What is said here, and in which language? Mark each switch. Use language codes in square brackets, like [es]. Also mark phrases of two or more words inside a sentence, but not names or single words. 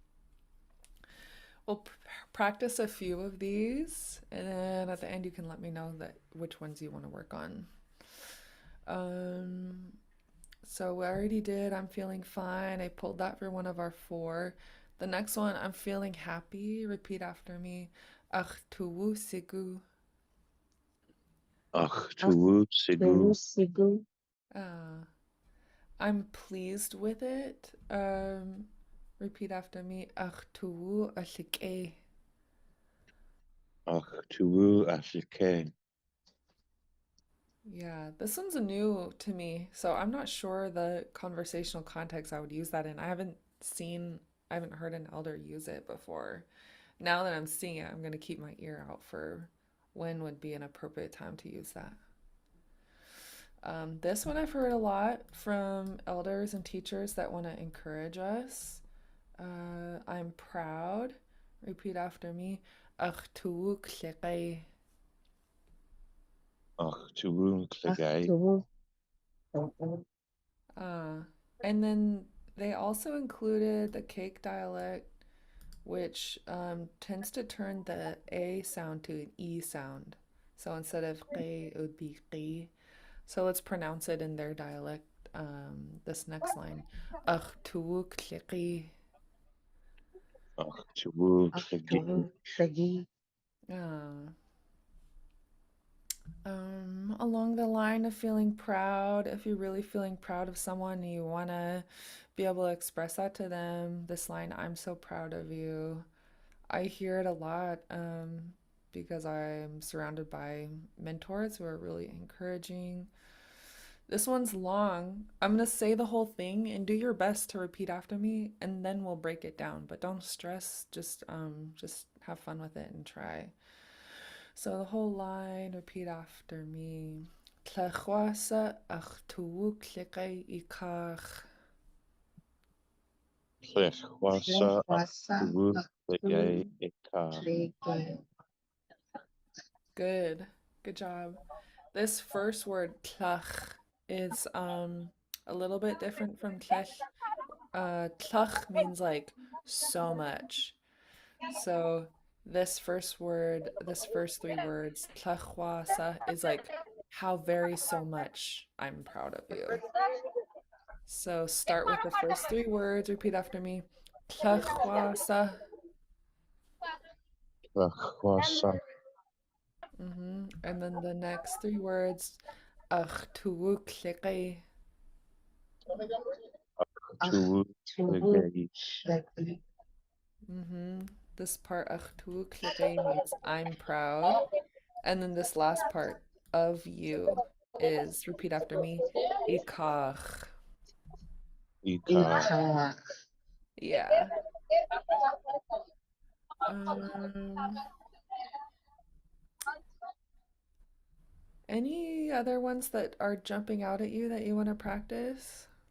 [en] We'll practice a few of these, and then at the end you can let me know which ones you want to work on. So we already did I'm feeling fine. I pulled that for one of our 4. The next one, I'm feeling happy. Repeat after me. [tli] Ach tuwu sigu. Ach, tuwuk sigu. [en] Uh, I'm pleased with it. Repeat after me. [tli] Ach tuwu ashike. Ach, tuwu ashike. [en] Yeah, this one's new to me, so I'm not sure the conversational context I would use that in. I haven't heard an elder use it before. Now that I'm seeing it, I'm going to keep my ear out for when would be an appropriate time to use that. This one I've heard a lot from elders and teachers that want to encourage us. I'm proud. Repeat after me. [tli] Ach tuwuk liqay. Ach, tuwuk ligay. [en] Uh, and then they also included the cake dialect, which tends to turn the A sound to an E sound. So instead of qi, it would be qi. So let's pronounce it in their dialect. This next line. [tli] Ach tuwuk liqi. Ach, tuwuk ligay. [en] Uh, along the line of feeling proud, if you're really feeling proud of someone and you want to be able to express that to them, this line, I'm so proud of you. I hear it a lot because I'm surrounded by mentors who are really encouraging. This one's long. I'm going to say the whole thing and do your best to repeat after me, and then we'll break it down. But don't stress, just have fun with it and try. So the whole line, repeat after me. [tli] Tlechwasa ach tuwuk liqay ikach. Plechwasa ach, tuwuk ligay eka. [en] Good. Good job. This first word, tlach, is a little bit different from tlech. Tlach means like so much. So this first 3 words, tlachwasa, is like how very so much I'm proud of you. So start with the first 3 words, repeat after me. [tli] Tlachwasa. Plechwasa [en] And then the next 3 words, [tli] ach tuwuk liqay. tuwuk ligay. [en] This part, [tli] ach tuwuk liqay, [en] means I'm proud. And then this last part, of you, is, repeat after me, ikach. [tli] Eka. [en] Yeah. Um, any other ones that are jumping out at you that you want to practice?